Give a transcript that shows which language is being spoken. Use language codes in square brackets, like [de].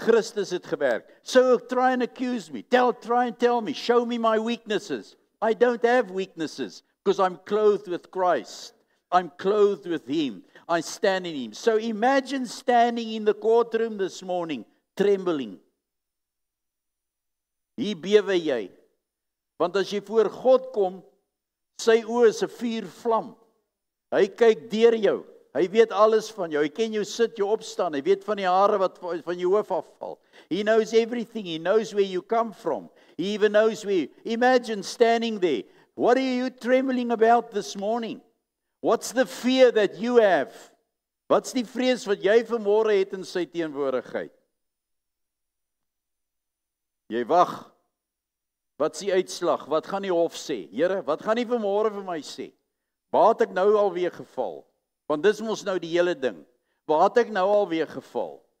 [af] Christus het gewerk. [en] So try and accuse me. Try and tell me. Show me my weaknesses. I don't have weaknesses because I'm clothed with Christ. I'm clothed with Him. I stand in Him. So imagine standing in the courtroom this morning, trembling. [af] Hier bewe jy. Want as jy voor God kom, sy oë is 'n vuurvlam. Hy kyk deur jou. Hy weet alles van jou. Hy ken jou sit, jou opstaan. Hy weet van die hare wat van jou hoof afval. [en] He knows everything. He knows where you come from. He even knows where. Imagine standing there. What are you trembling about this morning? What's the fear that you have? [af] Wat's die vrees wat jy vanmôre het in sy teenwoordigheid? Jy wag. Wat's die uitslag? Wat gaan die hof sê? Here, wat gaan die vanmôre vir my sê? Waar het ek nou alweer geval? Want dis mos nou die hele ding. Waar het ek nou alweer geval?